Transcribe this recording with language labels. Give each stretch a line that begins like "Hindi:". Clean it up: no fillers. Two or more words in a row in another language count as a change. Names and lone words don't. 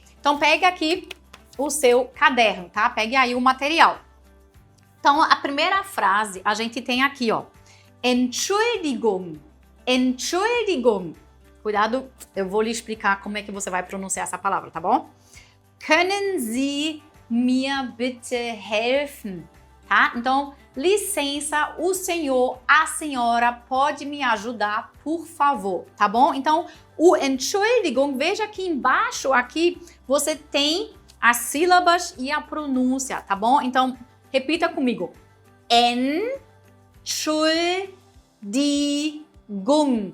Portuguese: Então pegue aqui o seu caderno, tá? Pegue aí o material. Então a primeira frase a gente tem aqui, ó.
German: Entschuldigung. Entschuldigung.
Portuguese: Cuidado, eu vou lhe explicar como é que você vai pronunciar essa palavra, tá bom?
German: Können Sie mir bitte helfen?
Portuguese: Tá? Então, licença, o senhor, a senhora pode me ajudar, por favor, tá bom? Então, o Entschuldigung, veja aqui embaixo, aqui você tem as sílabas e a pronúncia, tá bom? Então, repita comigo. Entschuldigung.